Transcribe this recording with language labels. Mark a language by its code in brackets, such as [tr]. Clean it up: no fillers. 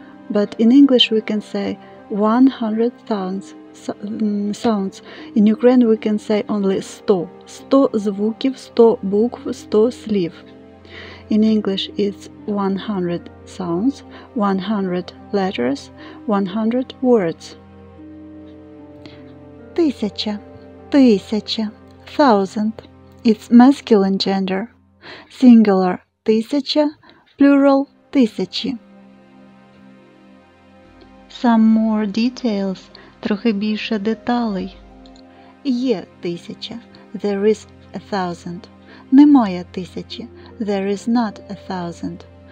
[en] But in English we can say 100 sounds. In Ukraine we can say only 100. [uk] 100 звуків, 100 букв, 100 слів. [en] In English it's 100 sounds, 100 letters, 100 words. [uk] Тисяча, тисяча, thousand. [en] It's masculine gender. Singular тисяча, plural тисячі. Some more details. [uk] Трохи більше деталей. Є тисяча. [en] There is 1000. [uk] Немає тисячі. [en] There is not 1000.